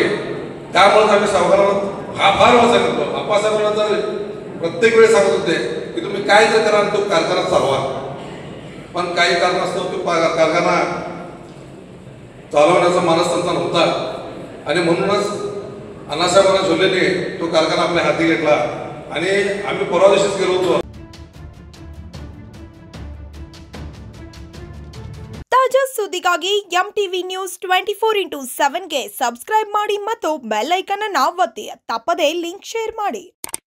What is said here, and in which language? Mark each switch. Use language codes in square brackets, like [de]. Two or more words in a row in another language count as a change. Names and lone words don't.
[mr] त्यामुळे आम्ही सावकारांना फार वेळा सांगितलो, अप्पासाहेबांना तर प्रत्येक वेळी सांगत होते की तुम्ही काय जर करा तो कारखाना चालवा. पण काही कारणास्तव तो कारखाना चालवण्याचा मानस त्यांचा नव्हता आणि म्हणूनच अण्णासाहेबांना झोलेने तो कारखाना आपल्या हाती घेतला आणि आम्ही परवा दिवशीच गेलो होतो. [kn] ತಾಜಾ ಸುದ್ದಿಗಾಗಿ ಎಂಟಿವಿ ನ್ಯೂಸ್ 24x7 ಗೆ ಸಬ್ಸ್ಕ್ರೈಬ್ ಮಾಡಿ ಮತ್ತು [en] bell icon [kn] ಅನ್ನು ಒತ್ತಿ. ತಪ್ಪದೇ [en] link share [kn] ಮಾಡಿ.